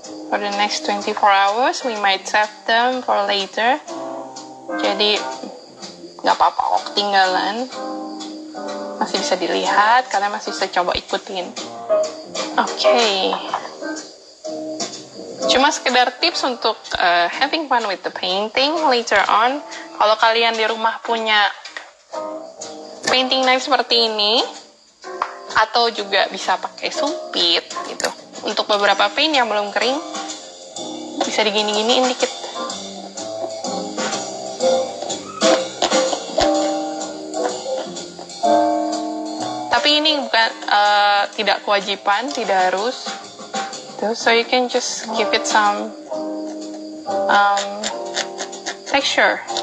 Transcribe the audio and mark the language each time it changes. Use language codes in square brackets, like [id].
[en] For the next 24 hours, we might save them for later. [id] Jadi nggak apa-apa kok ketinggalan, masih bisa dilihat, kalian masih bisa coba ikutin. Oke. Cuma sekedar tips untuk [en] having fun with the painting later on. [id] Kalau kalian di rumah punya painting knife seperti ini, atau juga bisa pakai sumpit gitu. Untuk beberapa paint yang belum kering, bisa digini-giniin dikit. Tapi ini bukan tidak kewajiban, tidak harus. [en] So you can just give it some texture.